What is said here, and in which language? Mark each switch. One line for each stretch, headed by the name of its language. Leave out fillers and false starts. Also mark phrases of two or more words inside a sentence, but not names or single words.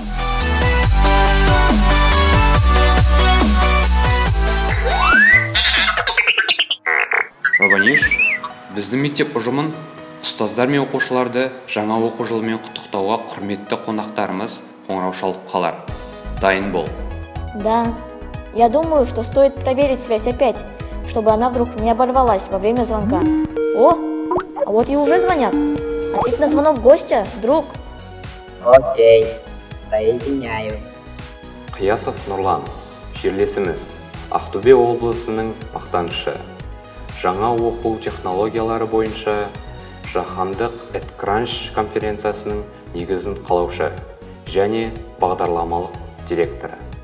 Kazakh: 'Рабаниш, біздің мектеп ұжымын, ұстаздар мен оқушыларды жаңа оқу жылымен құттықтауға құрметті қонақтарымыз қоңырау шалып қалар. Дайын бол.
Russian: Да, я думаю, что стоит проверить связь опять, чтобы она вдруг не оборвалась во время звонка. О, а вот и уже звонят. Ответь на звонок гостя, друг. Окей, соединяю.
Kazakh: Қиясов Нұрлан, жерлесіміз, Ақтөбе облысының мақтанышы. Жаңа оқу технологиялары бойынша жаһандық EdCrunch конференциясының негізін қалаушы және бағдарламалық директоры.